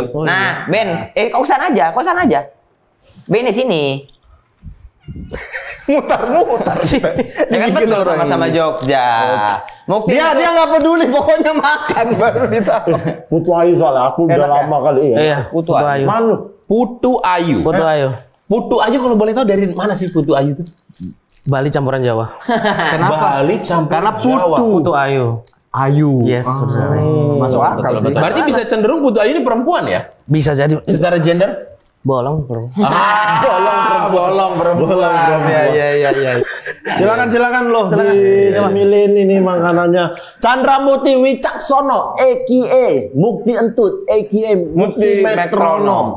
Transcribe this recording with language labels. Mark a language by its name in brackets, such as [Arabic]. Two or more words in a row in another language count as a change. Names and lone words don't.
[Indonesian] Nah, Ben, kau sana aja. Ben di sini. Mutar-mutar sih. Ya kan betul sama-sama Jogja. Mukti Dia nggak peduli, pokoknya makan baru ditahu. Putu Ayu soalnya aku udah Enak ya? lama kali ya. Iya, Putu Putu Ayu. Manu. Putu Ayu. Putu Ayu. Putu Ayu kalau boleh tahu dari mana sih Putu Ayu itu? Bali campuran Jawa. Bali campur Karena Jawa. Putu Ayu. Ayu. Yes, benar. Masuk akal sih. Berarti bisa cenderung Putu Ayu ini perempuan ya? Bisa jadi Secara gender? bolong, bro. Bolong perempuan. Ya. Silakan loh dicemilin ini makanannya. Chandra Muti Wicaksono, aka Mukti Entut, aka Mukti Metronom.